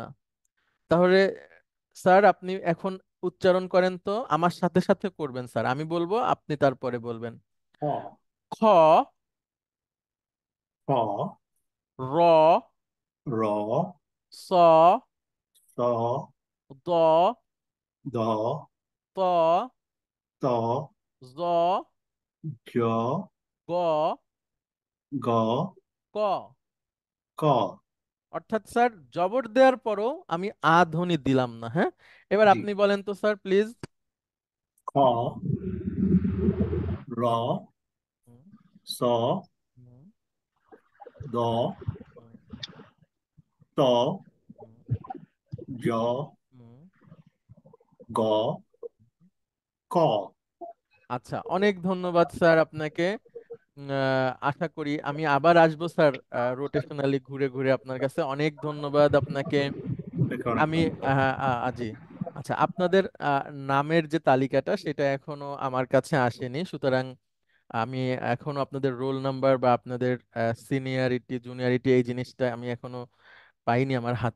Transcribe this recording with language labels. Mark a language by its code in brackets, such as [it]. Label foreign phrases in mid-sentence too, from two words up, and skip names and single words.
[bn] তাহলে স্যার আপনি এখন উচ্চারণ করেন তো, আমার সাথে সাথে করবেন স্যার। আমি বলবো, আপনি তারপরে বলবেন। খ, খ, খ, র, র, স, স, দ, দ, ত, ত, জ, জ, গ, গ, ক। ক। অর্থাৎ স্যার, জবর দেওয়ার পরও আমি আ ধ্বনি দিলাম না। হ্যাঁ, এবার জি। আপনি বলেন তো স্যার প্লিজ। খ, র, স, দ, ত, জ, গ, ক। আচ্ছা, অনেক ধন্যবাদ স্যার আপনাকে। আশা করি আমি আবার আসবো স্যার, রোটেশনালি ঘুরে ঘুরে আপনার কাছে। অনেক ধন্যবাদ আপনাকে। আপনাকে অনেক আমি ধন্যবাদ। জি। আচ্ছা, আপনাদের নামের যে তালিকাটা সেটা এখনো আমার কাছে আসেনি, সুতরাং আমি এখনো আপনাদের [en] roll number [bn] বা আপনাদের [en] seniority juniority [bn] এই জিনিসটা আমি এখনো পাইনি আমার হাতে।